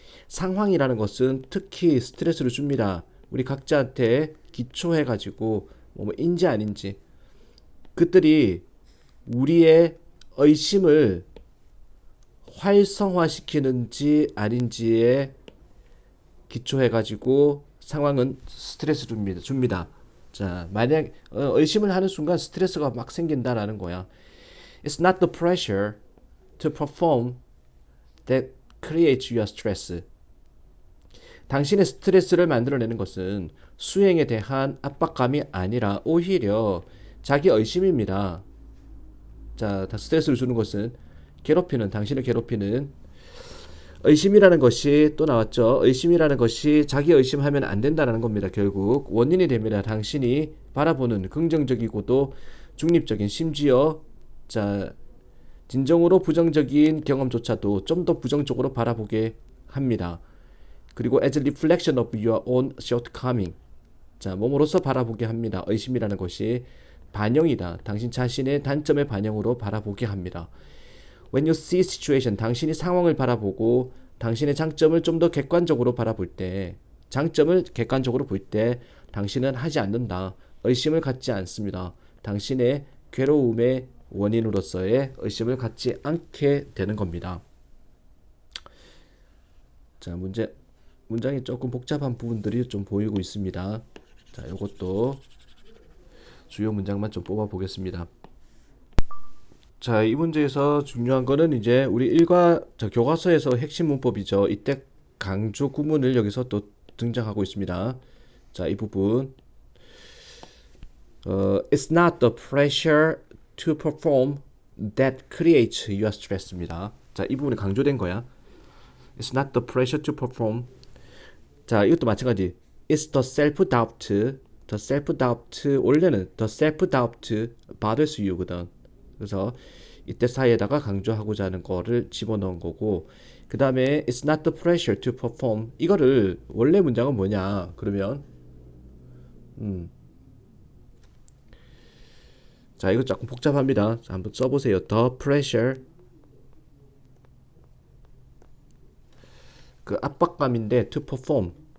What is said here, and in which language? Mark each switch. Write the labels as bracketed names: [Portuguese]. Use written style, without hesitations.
[Korean] 상황이라는 것은 특히 스트레스를 줍니다. 우리 각자한테 기초해가지고 인지 아닌지 그들이 우리의 의심을 활성화시키는지 아닌지에 기초해가지고 상황은 스트레스 줍니다. 자, 만약 의심을 하는 순간 스트레스가 막 생긴다라는 거야. [English] It's not the pressure to perform that creates your stress. [Korean] 당신의 스트레스를 만들어내는 것은 수행에 대한 압박감이 아니라 오히려 자기 의심입니다. 자, 스트레스를 주는 것은 당신을 괴롭히는 의심이라는 것이 또 나왔죠. 의심이라는 것이 자기 의심하면 안 된다는 겁니다. 결국 원인이 됩니다. 당신이 바라보는 긍정적이고도 중립적인 심지어 진정으로 부정적인 경험조차도 좀 더 부정적으로 바라보게 합니다. 그리고 [English] as a reflection of your own shortcoming. [Korean] 자, 몸으로서 바라보게 합니다. 의심이라는 것이 반영이다. 당신 자신의 단점의 반영으로 바라보게 합니다. [English] When you see situation, [Korean] 당신이 상황을 바라보고 당신의 장점을 좀 더 객관적으로 바라볼 때, 장점을 객관적으로 볼 때 당신은 하지 않는다. 의심을 갖지 않습니다. 당신의 괴로움의 원인으로서의 의심을 갖지 않게 되는 겁니다. 자, 문장이 조금 복잡한 부분들이 좀 보이고 있습니다. 자, 이것도 주요 문장만 좀 뽑아 보겠습니다. 자, 이 문제에서 중요한 거는 이제 우리 교과서에서 핵심 문법이죠. 이때 강조 구문을 여기서 또 등장하고 있습니다. 자, 이 부분. [English] It's not the pressure to perform that creates your stress입니다. [Korean] 자, 이 부분이 강조된 거야. [English] It's not the pressure to perform. [Korean] 자, 이것도 마찬가지. [English] It's the self-doubt. [Korean] 원래는 [English] the self-doubt bothers you거든. [Korean] 그래서 이때 사이에다가 강조하고자 하는 거를 집어넣은 거고, 그 다음에 [English] it's not the pressure to perform. [Korean] 이거를 원래 문장은 뭐냐 그러면 자, 이거 조금 복잡합니다. 자, 한번 써보세요. [English] The pressure, [Korean] 그 압박감인데 [English] to perform.